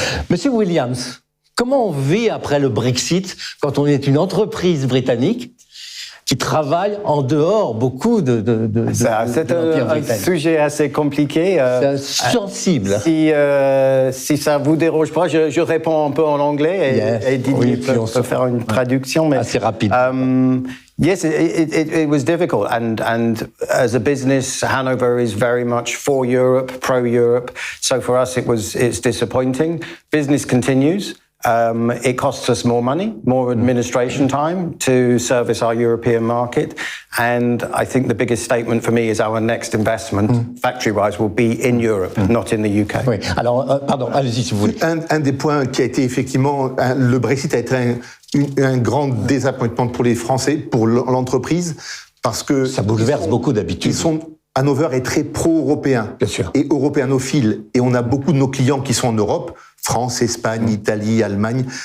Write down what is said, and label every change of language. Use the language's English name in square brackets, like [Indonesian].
[French] Monsieur Williams, comment on vit après le Brexit quand on est une entreprise britannique qui travaille en dehors beaucoup de c'est un sujet assez compliqué. Sensible. Si ça vous dérange pas, je réponds un peu en anglais et Didier peut faire une traduction. Mais, assez rapide. [English] Yes, it was difficult, and as a business, Hanover is very much for Europe, pro-Europe. So for us, it's disappointing. Business continues. It costs us more money, more administration time to service our European market. And I think the biggest statement for me is our next investment, factory-wise, will be in Europe, not in the UK. [French] Oui. Alors, pardon, allez-y si vous voulez. Un des points qui a été effectivement, le Brexit a été un grand désappointement pour les Français, pour l'entreprise, parce que ça bouleverse beaucoup d'habitudes. Hanover est très pro-européen et européanophile, et on a beaucoup de nos clients qui sont en Europe, France, Espagne, Italie, Allemagne.